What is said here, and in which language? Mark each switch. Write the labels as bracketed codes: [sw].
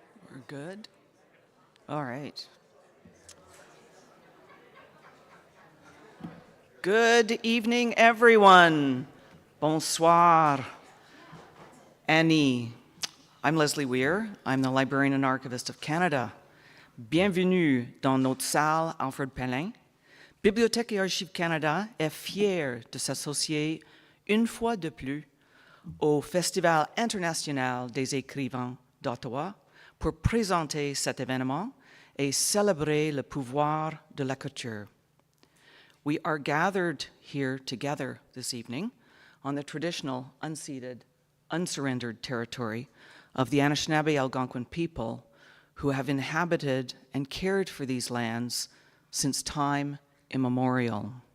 [en] We're good? All right. Good evening, everyone. Bonsoir. Annie. I'm Leslie Weir. I'm the Librarian and Archivist of Canada. [fr] Bienvenue dans notre salle Alfred Pellin. Bibliothèque et Archives Canada est fière de s'associer une fois de plus au Festival international des écrivains d'Ottawa pour présenter cet événement et célébrer le pouvoir de la culture. [en] We are gathered here together this evening on the traditional, unceded, unsurrendered territory of the Anishinaabe Algonquin people who have inhabited and cared for these lands since time immemorial.